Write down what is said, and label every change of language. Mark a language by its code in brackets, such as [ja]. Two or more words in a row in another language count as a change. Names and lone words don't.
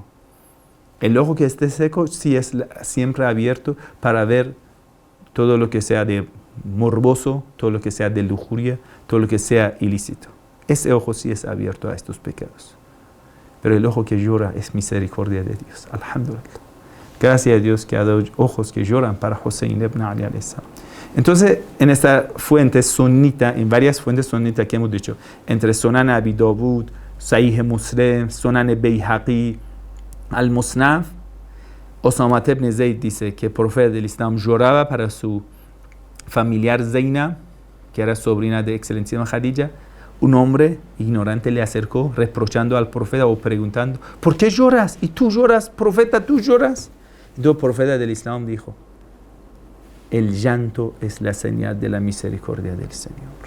[es] El ojo que esté seco sí es siempre abierto para ver todo lo que sea de morboso, todo lo que sea de lujuria, todo lo que sea ilícito. Ese ojo sí es abierto a estos pecados. Pero el ojo que llora es misericordia de Dios. Alhamdulillah. Gracias a Dios que ha dado ojos que lloran para Hussein ibn Ali [ar] عليه السلام. [es] Entonces, en esta fuente sunita, en varias fuentes sunitas que hemos dicho, entre Sunan Abi Dawud, Sahih Muslim, Sunan Bayhaqi, Al-Musnaf, Osama ibn Zayd dice que el profeta del Islam lloraba para su familiar Zainab, que era sobrina de excelentísima Khadija. Un hombre ignorante le acercó reprochando al profeta o preguntando, ¿por qué lloras? ¿Y tú lloras, profeta, tú lloras? Entonces el profeta del Islam dijo, el llanto es la señal de la misericordia del Señor.